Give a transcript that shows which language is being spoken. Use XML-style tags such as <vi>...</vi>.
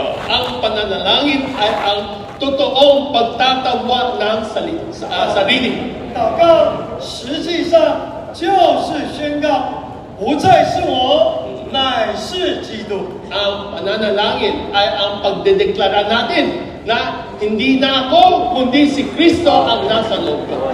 <tl>Ang pananalangin ay ang totoong pagtatawa ng sarili.</tl> <zh>祷告实际上就是宣告，不再是我，乃是基督。</zh> <tl>Ang pananalangin ay ang pagdedeklara natin na hindi na ako, kundi si Kristo ang nasa loob ko.</tl>